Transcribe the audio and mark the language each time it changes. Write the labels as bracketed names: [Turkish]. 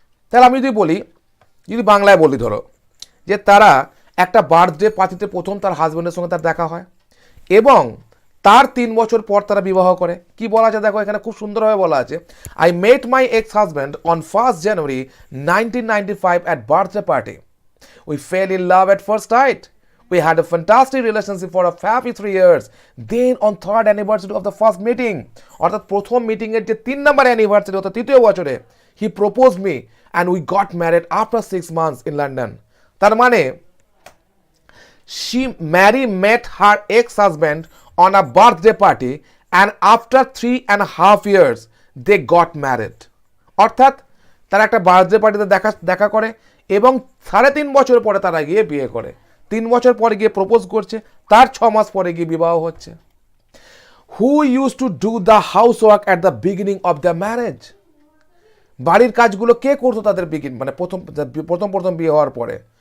[Bangla] তাহলে আমি যদি বাংলায় বলি, ধরো যে তারা একটা বার্থডে পার্টিতে প্রথম তার হাজব্যান্ডের সঙ্গে তার দেখা হয় এবং তার 3 বছর পর তারা বিবাহ করে। কি বলা আছে দেখো, এখানে খুব সুন্দরভাবে বলা আছে, [English] I met my ex husband on 1st January 1995 at birthday party. We fell in love at first sight. We had a fantastic relationship for a happy 3 years. Then on 3rd anniversary of the first meeting, [Bangla] অর্থাৎ প্রথম মিটিংয়ের যে 3 নম্বর anniversary অর্থাৎ 3য় বছরে, [English] he proposed me and we got married after 6 months in London. [Bangla] তার মানে [English] Mary met her ex-husband on a birthday party and after 3.5 years they got married. [Bangla] অর্থাৎ তারা একটা বার্থডে পার্টিতে দেখা করে এবং 3.5 বছর পরে তারা গিয়ে বিয়ে করে, 3 বছর পরে গিয়ে প্রপোজ করছে, তার 6 মাস পরে গিয়ে বিবাহ হচ্ছে। [English] Who used to do the housework at the beginning of their marriage? [Bangla] বাড়ির কাজগুলো কে করতো তাদের মানে প্রথম বিয়ে হওয়ার পরে।